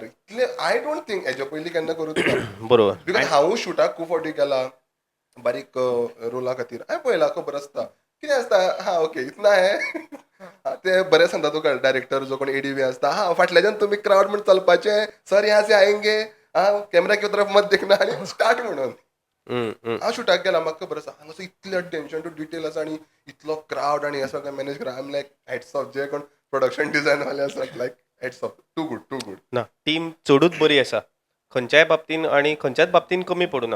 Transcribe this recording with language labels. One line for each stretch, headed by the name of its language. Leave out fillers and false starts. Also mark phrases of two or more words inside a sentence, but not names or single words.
Konkani: इतले
English: I don't think
Konkani: हेच्या पयलीं केन्ना करूंच ना. बरोबर. बिकॉज हांवूय शुटाक खूब फावटी केला बारीक रोला खातीर. हांवें पळयला खबर आसता कितें आसता. हा ओके इतना हे ते बरें सांगता तुका डायरेक्टर जो कोण एडीवी आसता. हा फाटल्याच्यान तुमी क्रावड म्हणून चलपाचें
Hindi: सर यहाँ से आएंगे हा कॅमेरा की तरफ मत देखना
Konkani: आनी स्टार्ट म्हणून. हांव शुटाक गेला म्हाका खबर आसा हांगासर इतलें
English: attention to detail
Konkani: आसा आनी इतलो क्रावड आनी हे सगळें मॅनेज करा.
English: I am like hats off
Konkani: जे कोण प्रोडक्शन डिझायन वाले आसात
English: like hats off. too good.
Konkani: ना टीम चडूच बरी आसा खंयच्याय बाबतीन आनी खंयच्याच बाबतीन कमी पडू ना.